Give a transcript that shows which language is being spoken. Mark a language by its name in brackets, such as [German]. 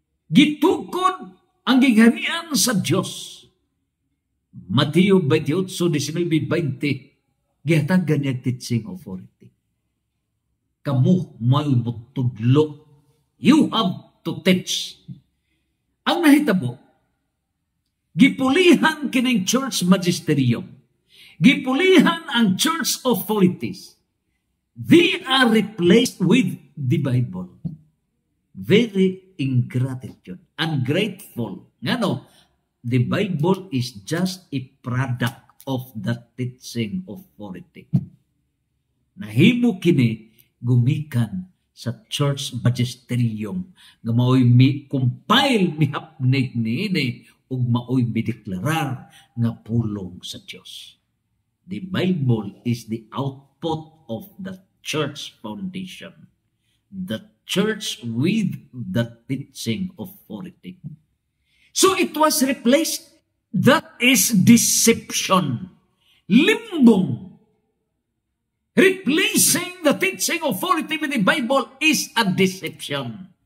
[Cebuano] Gitukod ang gingharian sa Dios. Mateo 28:19-20, gihatagan niya teaching authority. Kamu may mutudlo. [English] You have to teach. [Cebuano] Ang nahitabo, gipulihan kining church magisterium. Gipulihan ang church authorities. [English] They are replaced with the Bible. Very ingratitude, ungrateful. Ngano, the Bible is just a product of the teaching authority. [Cebuano] Nahimo kini gumikan sa church magisterium nga mao'y compile mihapnig niini ug mao'y mideklarar nga pulong sa Dios. [English] The Bible is the output of the church foundation. The church with the teaching authority. So it was replaced. That is deception. Limbong. Replacing the teaching authority with the Bible is a deception.